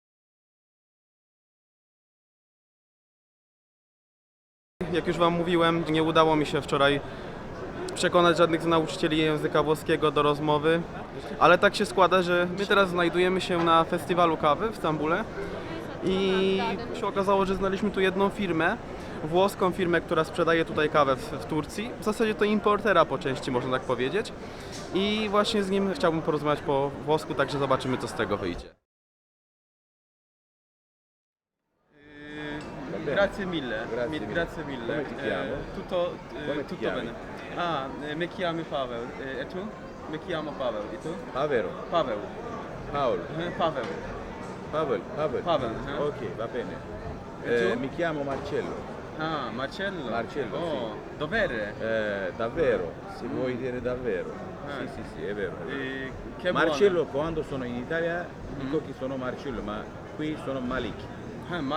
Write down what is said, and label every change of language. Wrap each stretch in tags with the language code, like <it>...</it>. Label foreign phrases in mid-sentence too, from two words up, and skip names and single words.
<pl>Jak już Wam mówiłem, nie udało mi się wczoraj przekonać żadnych z nauczycieli języka włoskiego do rozmowy, ale tak się składa, że my teraz znajdujemy się na festiwalu kawy w Stambule i się okazało, że znaleźliśmy tu jedną firmę, włoską firmę, która sprzedaje tutaj kawę w Turcji. W zasadzie to importera po części, można tak powiedzieć. I właśnie z nim chciałbym porozmawiać po włosku, także zobaczymy, co z tego wyjdzie.</pl> <it>Grazie mille. Grazie mille. Come ti chiamo? Tutto chiami? bene. Mi chiamo Paweł. E tu? Mi chiamo Paweł. E tu? Paweł. Paweł. Paolo. Paweł. Paweł. Paweł. Ok, va bene. E tu? Mi chiamo Marcello. Marcello. Marcello, Oh, dov'è? Davvero, se vuoi dire davvero. Ah. Sì, è vero. Che Marcello, quando sono in Italia dico che sono Marcello, ma qui sono Malik.</it>